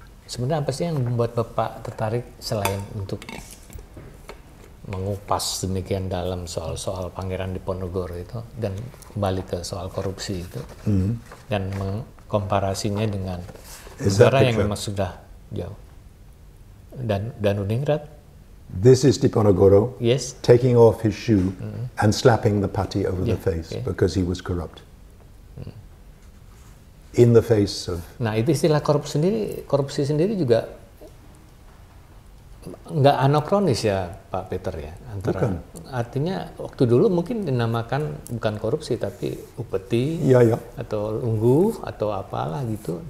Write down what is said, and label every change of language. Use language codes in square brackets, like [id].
[id] Sebenarnya apa sih yang membuat Bapak tertarik selain untuk mengupas demikian dalam soal-soal Pangeran Diponegoro itu dan kembali ke soal korupsi itu dan mengkomparasinya dengan negara yang memang sudah jauh dan Danuningrat. [en] This is Diponegoro taking off his shoe and slapping the putty over the face because he was corrupt. In the face of... [id] Nah, itu istilah korupsi sendiri juga nggak anakronis ya Pak Peter ya. Artinya waktu dulu mungkin dinamakan bukan korupsi tapi upeti atau ungguh atau apalah gitu.